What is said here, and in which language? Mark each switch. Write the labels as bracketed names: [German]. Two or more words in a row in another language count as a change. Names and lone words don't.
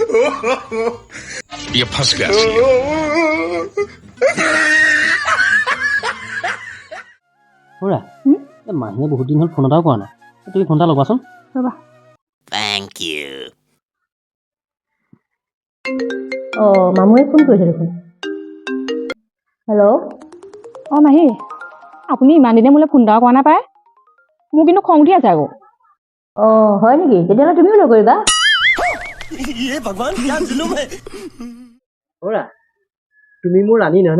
[Hindi] ये फंस गया सी [Assamese] খুৰা এই মাহীয়ে বহুত দিন হ'ল ফোন এটাও কৰা নাই তুমি ফোন এটা লগাচোন ৰ'বা [English] thank you [Assamese] অঁ মামুৱে ফোন কৰিছে দেখোন হেল্ল' অঁ মাহী আপুনি ইমান দিনে মোলৈ ফোন এটা কৰা নাই পায় মোৰ কিন্তু খং উঠি আছে আকৌ অঁ হয় নেকি তেতিয়াহ'লে তুমিও নকৰিবা খুৰা তুমি মোৰ ৰাণী নহয়নে